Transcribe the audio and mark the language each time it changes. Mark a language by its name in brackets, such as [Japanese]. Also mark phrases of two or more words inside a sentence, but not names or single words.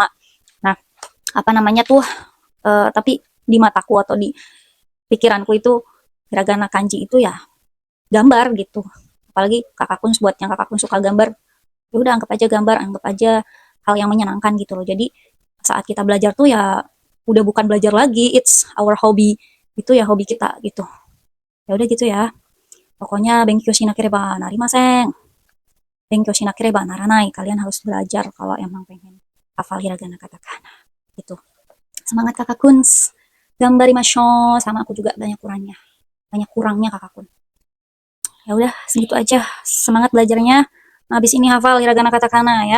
[Indonesian] Nah, apa namanya tuh tapi di mataku atau di pikiranku itu hiragana kanji itu ya gambar gitu. Apalagi Kakak Kun buat yang Kakak Kun suka gambar, ya udah anggap aja gambar, anggap aja hal yang menyenangkan gitu loh. Jadi saat kita belajar tuh ya udah bukan belajar lagi, [English] it's our hobby. [Indonesian] Itu ya hobi kita gitu. Ya udah gitu ya. [Japanese] Pokoknya 勉強しなければなりません. 勉強しなければならない. [Indonesian] Kalian harus belajar kalau emang pengen hafal hiragana katakana. Gitu. Semangat Kakak Kuns. Gambarimashou. Sama aku juga banyak kurangnya. Banyak kurangnya Kakak Kun. Ya udah segitu aja. Semangat belajarnya. Habis ini hafal hiragana katakana ya.